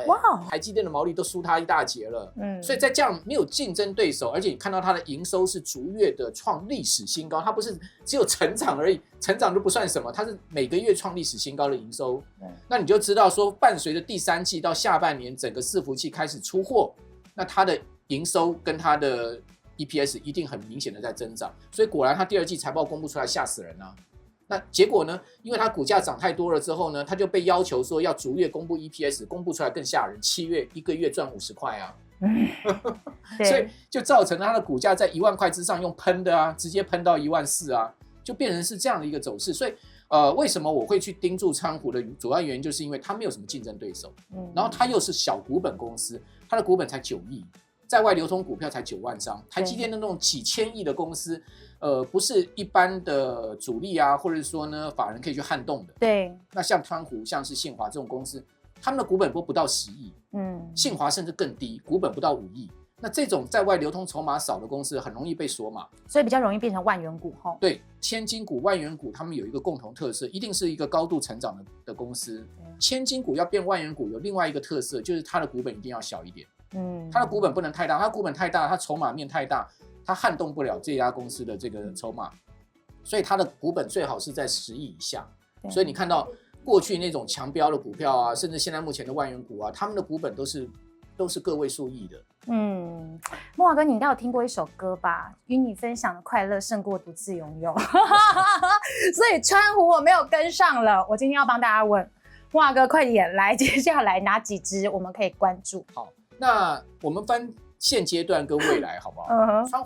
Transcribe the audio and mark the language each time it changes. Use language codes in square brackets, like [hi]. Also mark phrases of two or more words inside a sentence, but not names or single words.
[zh] 哇，台積電的毛利都輸它一大截了。所以在這樣沒有競爭對手，而且你看到它的營收是逐月的創歷史新高，它不是只有成長而已，成長就不算什麼，它是每個月創歷史新高的營收。那你就知道說，伴隨着第3季到下半年整個伺服器開始出貨，那它的營收跟它的EPS 一定很明顯的在增長，所以果然它第2季財報公布出來嚇死人啊！那結果呢？因為它股價漲太多了之後呢，它就被要求說要逐月公布 EPS， 公布出來更嚇人，7月一個月賺50塊啊！所以就造成了它的股價在1萬塊之上用噴的啊，直接噴到14000啊，就變成是這樣的一個走勢。所以為什麼我會去盯住川湖的主要原因，就是因為它沒有什麼競爭對手，然後它又是小股本公司，它的股本才9億。在外流通股票才9萬張，台積電的那種幾千億的公司，不是一般的主力啊，或者說呢法人可以去撼動的。對，那像川湖、像是信驊這種公司，他們的股本不到10億，信驊甚至更低，股本不到5億。那這種在外流通籌碼少的公司，很容易被鎖碼，所以比較容易變成萬元股齁。對，千金股、萬元股，他們有一個共同特色，一定是一個高度成長的公司。千金股要變萬元股，有另外一個特色，就是它的股本一定要小一點。它的股本不能太大，它股本太大，它籌碼面太大，它撼動不了這家公司的這個籌碼，所以它的股本最好是在10億以下。所以你看到過去那種強標的股票啊，甚至現在目前的萬元股啊，他們的股本都是個位數億的。慕驊哥，你應該有聽過一首歌吧？與你分享的快樂勝過獨自擁有。所以川湖我沒有跟上了，我今天要幫大家問慕驊哥，快點來，接下來哪幾支我們可以關注？好。那我們分現階段跟未來好不好？